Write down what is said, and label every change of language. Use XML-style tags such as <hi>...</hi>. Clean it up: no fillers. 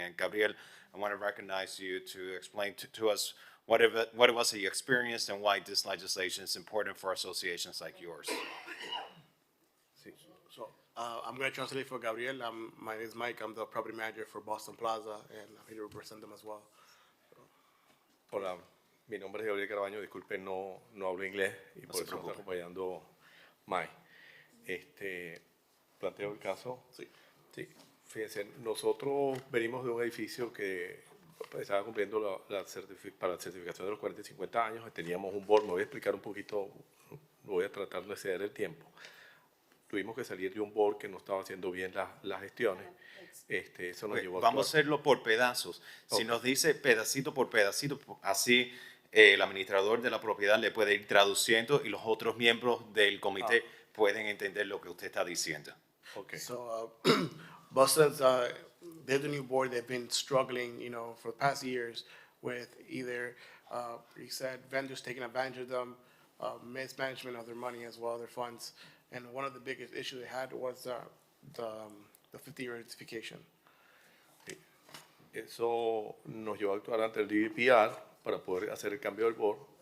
<en>And Gabriel, I want to recognize you to explain to us what it was that you experienced and why this legislation is important for associations like yours. So I'm going to translate for Gabriel. My name is Mike. I'm the property manager for Boston Plaza, and I'm here to represent them as well.</en> <es>Hola, mi nombre es Gabriel Carabaño. Disculpen, no hablo inglés y por eso me está acompañando Mike. Planteo el caso. Sí. Sí. Fíjense, nosotros venimos de un edificio que estaba cumpliendo para la certificación de los 40 y 50 años. Teníamos un board, me voy a explicar un poquito, voy a tratar de ceder el tiempo. Tuvimos que salir de un board que no estaba haciendo bien las gestiones. Eso nos llevó a Vamos a actuar. hacerlo por pedazos. Si Ok. nos dice pedacito por pedacito, así el administrador de la propiedad le puede ir traduciendo y los otros miembros del comité pueden entender lo que usted está diciendo. Okay.</es> <en>So, Boston's, they're the new board, they've been struggling, you know, for the past years with either, he said vendors taking advantage of them, mismanagement of their money as well, their funds. And one of the biggest issues they had was, the 50-year certification.</en> <es>Eso nos llevó a actuar ante el DVPR para poder hacer el cambio del board.</es>